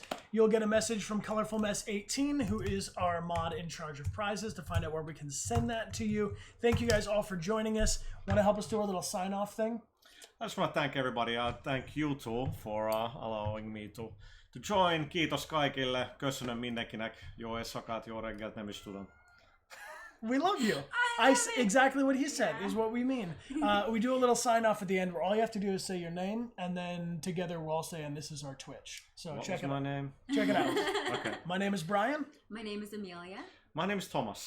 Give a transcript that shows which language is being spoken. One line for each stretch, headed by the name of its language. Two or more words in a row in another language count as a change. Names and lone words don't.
English: You'll get a message from Colorful Mess 18, who is our mod in charge of prizes, to find out where we can send that to you. Thank you guys all for joining us. Want to help us do our little sign-off thing? I just want to thank everybody. Thank you two for allowing me to join.
Finnish: Kiitos kaikille.
Hungarian: Köszönöm mindenkinek. Jó éjszakát, jó reggelt, nem is tudom.
English: We love you. Exactly what he said is what we mean. We do a little sign off at the end where all you have to do is say your name, and then together we'll all say, and this is our Twitch. So check it out. What was my name? Check it out. Okay. My name is Brian. My name is Amelia. My name is Thomas.